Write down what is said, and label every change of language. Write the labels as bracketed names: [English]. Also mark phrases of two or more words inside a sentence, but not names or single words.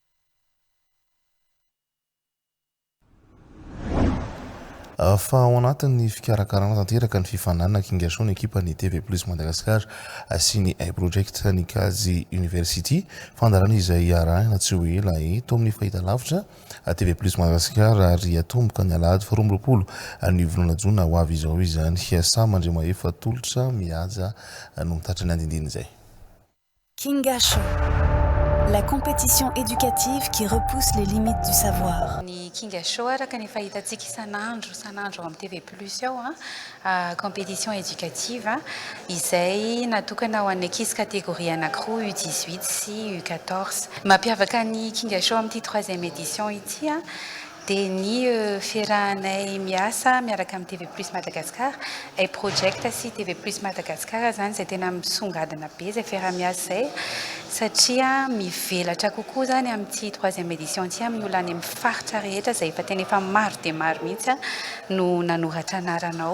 [Malagasy] Fa ao anatin'ny fikarakarana tanteraka ny fifanana kingaso ny ekipa ny TV Plus Madagascar sy ny iProject ny Kazy University fandarana izay arahina tsy ho ela eto amin'ny fahitalavitra TV Plus Madagascar ary atomboka ny alahady 12 ny volana jona ho avy izao izany hiasamandrema efa tolotra mihaja no mitatry ny andindiny izay. Kingaso, [French] la compétition éducative qui repousse les limites du savoir. [Malagasy] Ny Kingaso araka ny fahitantsika isan'andro amin'ny TV Plus ao [French] compétition éducative [Malagasy] izay natokana ho an'ny ankizy catégorie anankiroa U18 sy U14. Mampiavaka ny Kingaso amin'ity 3e édition ity dia ny fiarahanay miasa miaraka amin'ny TV Plus Madagascar iProject sy TV Plus Madagascar zany izay tena misongadina be izay fiarah-miasa izay satria mivelatra kokoa zany amin'ity 3e édition ity amin'ny olona any amin'ny faritra rehetra izay efa tena efa maro dia maro mihitsy no nanoratra anaranao.